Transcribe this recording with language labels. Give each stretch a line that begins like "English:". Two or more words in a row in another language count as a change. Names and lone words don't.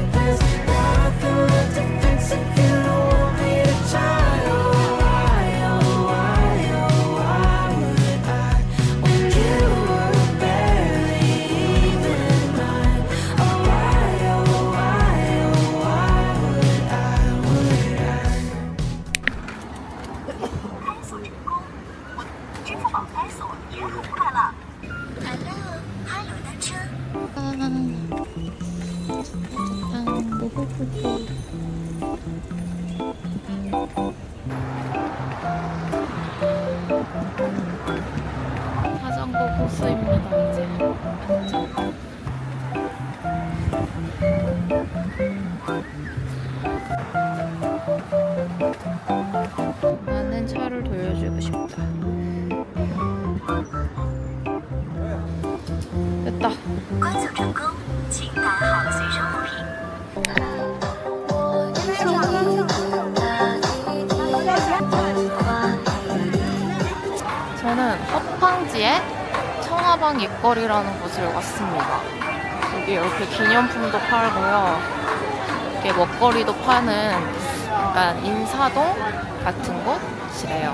English: There's nothing left to fix if you don't want me to try. Oh, why would I? When you were barely even mine. Oh, why would I?
Chinese: 支付宝开锁也很快乐。Hello，哈罗单车。
Korean: 자전거 코스입니다. 이제 나는 차를 돌려주고 싶다. 됐다.
Chinese: 观测成功，请带好随身物品。
Korean: 저는 허팡지의 청아방 옛거리라는 곳을 왔습니다. 여기 이렇게 기념품도 팔고요. 이렇게 먹거리도 파는 약간 인사동 같은 곳이래요.